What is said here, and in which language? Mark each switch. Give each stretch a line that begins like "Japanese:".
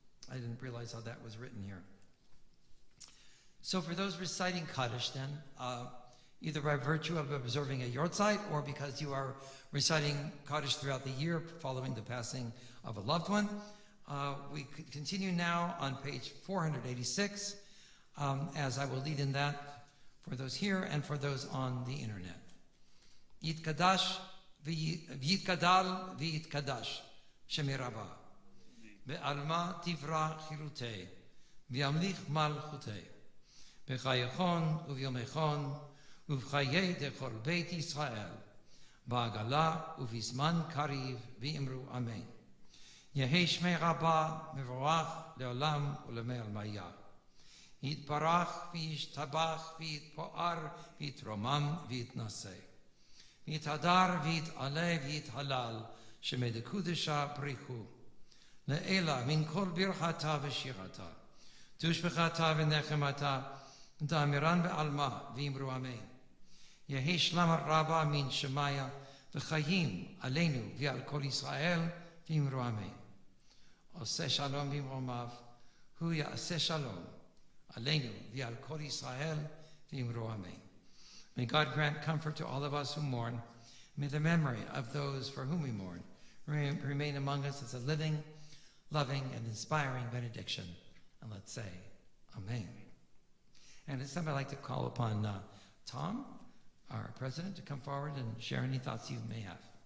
English: I didn't realize how that was written here. So for those reciting Kaddish then, either by virtue of observing a yortzeit or because you are reciting Kaddish throughout the year following the passing of a loved one, we continue now on page 486, as I will lead in that for those here and for those on the internet. Yitkadash
Aramaic: ויתגדל ויתקדש שמרבה. בעלמא תברא חירותי, וימליך מלכותי. בחייכון וביומכון, ובחיי דכל בית ישראל, בעגלה ובזמן קריב, ואמרו אמן. יהי שמי רבה מבורך לעולם ולמי עלמיה. יתברך וישתבח ויתפאר ויתרומם ויתנשא. ויתהדר ויתעלה ויתהלל, שמי דקודשה בריחו. לעילה מן כל ברכתה ושירתה, תושבחתה ונחמתה, דאמירן בעלמא ואמרו אמן. יהי שלמה רבה מן שמיה וחיים עלינו ועל כל ישראל, ואמרו אמן. עושה שלום במרומיו, הוא יעשה שלום עלינו ועל כל ישראל, ואמרו amen.
English: May God grant comfort to all of us who mourn. May the memory of those for whom we mourn remain among us as a living, loving, and inspiring benediction. And let's say amen. And at this time I'd like to call upon Tom, our president, to come forward and share any thoughts you may have.